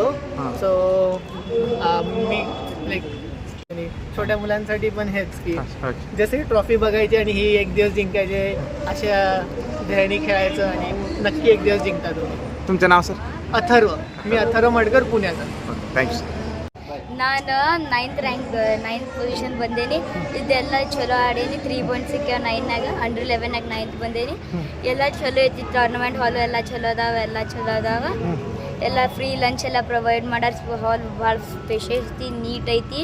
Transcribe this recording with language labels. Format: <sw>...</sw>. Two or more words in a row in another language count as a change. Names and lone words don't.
<mr>सो मी लाईक छोट्या मुलांसाठी पण हेच की जसे ट्रॉफी बघायची आणि ही एक दिवस जिंकायचे, अशा ध्येयाने खेळायचं आणि नक्की एक दिवस जिंकता तुम्ही. तुमचं नाव सर? अथर्व. मी अथर्व मडकर, पुण्याचा.</mr> <en>thank you sir.</en> <kn>ನಾನು 9th ಪೊಸಿಷನ್ ಬಂದೇನಿ. ಇದೆಲ್ಲ ಚಲೋ ಆಡೇನಿ. 3 ಪಾಯಿಂಟ್ ಸಿಕ್ಕ್ಯಾವ 9ನಾಗ. ಅಂಡರ್ 11ನಾಗ 9th ಬಂದೇನಿ. ಎಲ್ಲ ಚಲೋ ಐತಿ. ಟೂರ್ನಮೆಂಟ್ ಹಾಲು ಎಲ್ಲ ಚಲೋ ಅದಾವ. ಎಲ್ಲ</kn> <en>free lunch</en> <kn>ಎಲ್ಲ ಪ್ರೊವೈಡ್ ಮಾಡ್ಯಾರ. ಹಾಲ್ ಭಾಳ ಸ್ಪೇಷಿಯಸ್ ಐತಿ, ನೀಟ್ ಐತಿ.</kn>